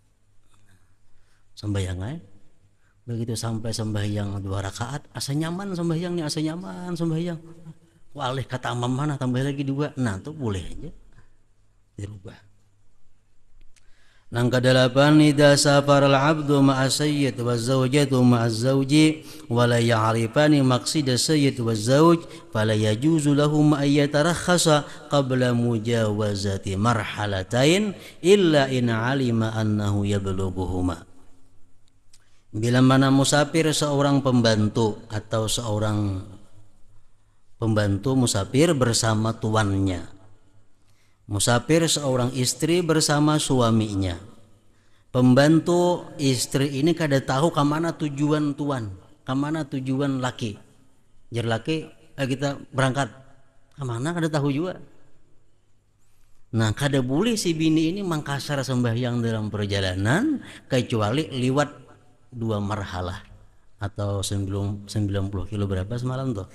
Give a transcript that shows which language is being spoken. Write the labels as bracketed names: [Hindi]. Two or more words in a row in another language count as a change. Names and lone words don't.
[Banjar] Sembahyang begitu sampai sembahyang 2 rakaat, asa nyaman sembahyangnya, asa nyaman sembahyang. Walih kata amam mana tambah lagi 2, nah itu boleh aja dirubah. Nang kedelapan, [Arabic] إذا سافر العبد مع سيد وزوجة مع زوج ولا يعرفان مقصد سيد وزوج فلا يجوز لهم أن يترخصا قبل مجاوزة مرحلتين إلا إن علم أنه يبلغهما. [Banjar] Bila mana musafir seorang pembantu atau seorang pembantu musafir bersama tuannya, musafir seorang istri bersama suaminya, pembantu istri ini kada tahu kemana tujuan tuan, kemana tujuan laki. Jar laki, kita berangkat kemana kada tahu juga. Nah, kada boleh si bini ini mengkasar sembahyang dalam perjalanan kecuali liwat 2 marhalah atau 90 kilo berapa semalam tuh.